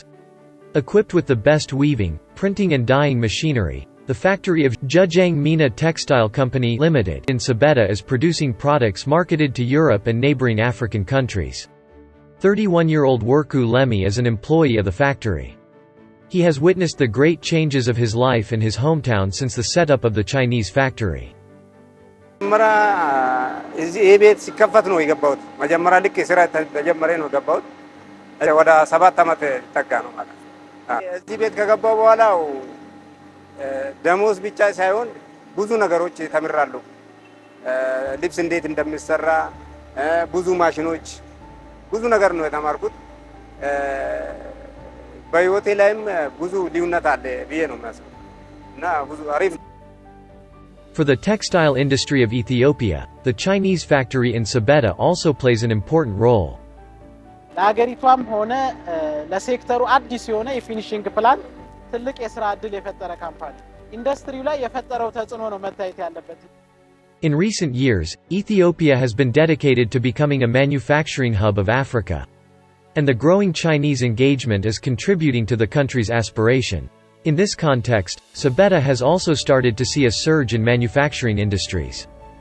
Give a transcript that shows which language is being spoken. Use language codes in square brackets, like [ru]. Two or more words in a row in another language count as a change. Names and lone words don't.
[en] Equipped with the best weaving, printing and dyeing machinery, the factory of Zhejiang Mina Textile Company Limited in Sabeta is producing products marketed to Europe and neighboring African countries. 31-year-old Worku Lemi is an employee of the factory. He has witnessed the great changes of his life in his hometown since the setup of the Chinese factory. [am] ደሞዝ ብቻ ሳይሆን ብዙ ነገሮች ተምራለሁ ልብስ እንዴት እንደሚሰራ ብዙ ማሽኖች ብዙ ነገር ነው የተማርኩት በህይወቴ ላይም ብዙ ልዩነት አለ ብዬ ነው የማስበው እና ብዙ አሪፍ [en] For the textile industry of Ethiopia, the Chinese factory in Sabeta also plays an important role. [am] ለሀገሪቷም ሆነ ለሴክተሩ አዲስ የሆነ [en] finishing plan [am] ትልቅ የሥራ ዕድል የፈጠረ ካምፓኒ ኢንዱስትሪው ላይ የፈጠረው ተጽዕኖ ነው መታየት ያለበት። [en] In recent years, Ethiopia has been dedicated to becoming a manufacturing hub of Africa. And the growing Chinese engagement is contributing to the country's aspiration. In this context, Sabeta has also started to see a surge in manufacturing industries.